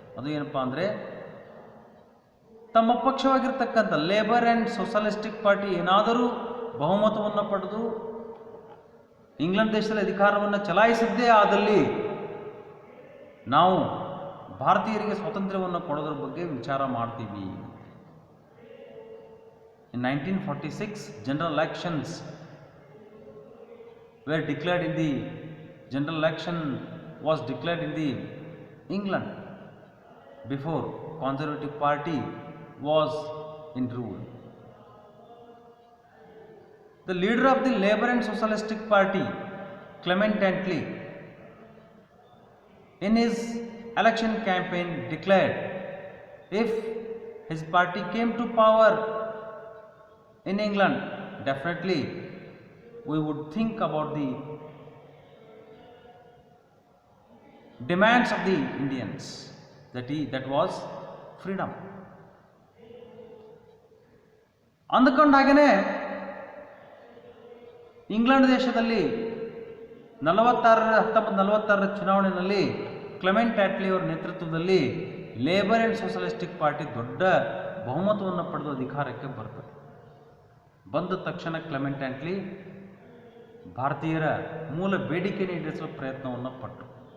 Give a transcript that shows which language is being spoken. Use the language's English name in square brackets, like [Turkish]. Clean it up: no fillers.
[Kannada] ಅದು ಏನಪ್ಪ ಅಂದರೆ, ತಮ್ಮ ಪಕ್ಷವಾಗಿರ್ತಕ್ಕಂಥ ಲೇಬರ್ ಆ್ಯಂಡ್ ಸೋಷಲಿಸ್ಟಿಕ್ ಪಾರ್ಟಿ ಏನಾದರೂ ಬಹುಮತವನ್ನು ಪಡೆದು ಇಂಗ್ಲೆಂಡ್ ದೇಶದಲ್ಲಿ ಅಧಿಕಾರವನ್ನು ಚಲಾಯಿಸಿದ್ದೇ ಆದಲ್ಲಿ ನಾವು ಭಾರತೀಯರಿಗೆ ಸ್ವಾತಂತ್ರ್ಯವನ್ನು ಕೊಡೋದ್ರ ಬಗ್ಗೆ ವಿಚಾರ ಮಾಡ್ತೀವಿ. [English] In 1946, general elections were declared in the general election was declared in the England before Conservative Party was in rule. The leader of the Labour and Socialistic Party, Clement Attlee, in his election campaign declared, if his party came to power in England, definitely we would think about the demands of the Indians, that was freedom. [Kannada] ಅಂದುಕೊಂಡ ಹಾಗೆಯೇ England ದೇಶದಲ್ಲಿ 1946ರ ಚುನಾವಣೆಯಲ್ಲಿ Clement ಅಟ್ಲಿ ಅವರ ನೇತೃತ್ವದಲ್ಲಿ labour and socialistic party ದೊಡ್ಡ ಬಹುಮತವನ್ನು ಪಡೆದು ಅಧಿಕಾರಕ್ಕೆ ಬರ್ತದೆ. ಬಂದ ತಕ್ಷಣ ಕ್ಲೆಮೆಂಟ್ ಆ್ಯಂಟ್ಲಿ ಭಾರತೀಯರ ಮೂಲ ಬೇಡಿಕೆಯನ್ನು ಈಡೇರಿಸಲು ಪ್ರಯತ್ನವನ್ನು ಪಟ್ಟರು.